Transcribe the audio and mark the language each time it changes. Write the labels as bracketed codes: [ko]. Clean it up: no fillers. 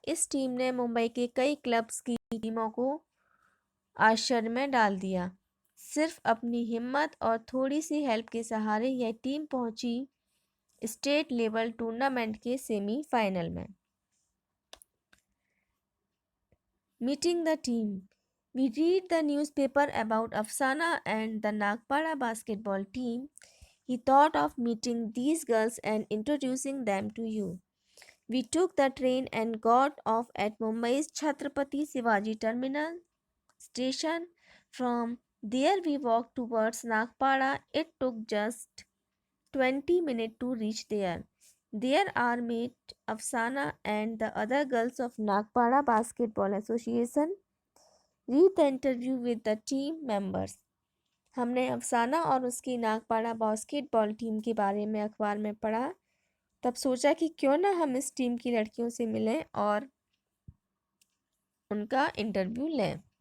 [hi] इस टीम ने मुंबई के कई क्लब्स की टीमों को आश्चर्य में डाल दिया। सिर्फ अपनी हिम्मत और थोड़ी सी हेल्प के सहारे यह टीम पहुंची स्टेट लेवल टूर्नामेंट के सेमीफाइनल में। [en] Meeting the team. We read the newspaper about Afsana and the Nagpara basketball team. He thought of meeting these girls and introducing them to you. We took the train and got off at Mumbai's Chhatrapati Shivaji Terminal station. From there, we walked towards Nagpara. It took just 20 minutes to reach there. There are met Afsana and the other girls of Nagpara Basketball Association. Read the interview with the team members. [hi] हमने अफसाना और उसकी Nagpada basketball team के बारे में अखबार में पढ़ा। तब सोचा कि क्यों ना हम इस टीम की लड़कियों से मिलें और उनका इंटरव्यू लें।